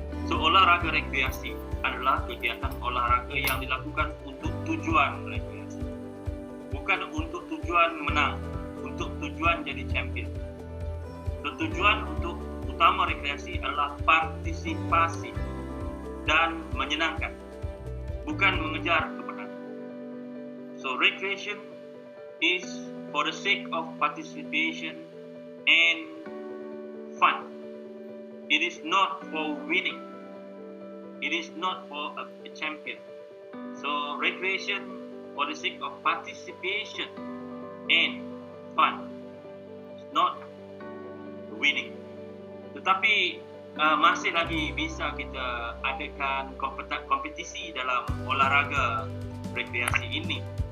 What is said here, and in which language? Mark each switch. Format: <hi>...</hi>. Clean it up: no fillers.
<id>So olahraga rekreasi adalah kegiatan olahraga yang dilakukan untuk tujuan rekreasi, bukan untuk tujuan menang, untuk tujuan jadi champion. So, tujuan untuk utama rekreasi adalah partisipasi dan menyenangkan, bukan mengejar kemenangan.</id> <en>So recreation is for the sake of participation and fun. It is not for winning. It is not for a champion. So recreation for the sake of participation and fun. It's not winning.</en> <id>Tetapi masih lagi bisa kita adakan kompetisi dalam olahraga rekreasi ini.</id>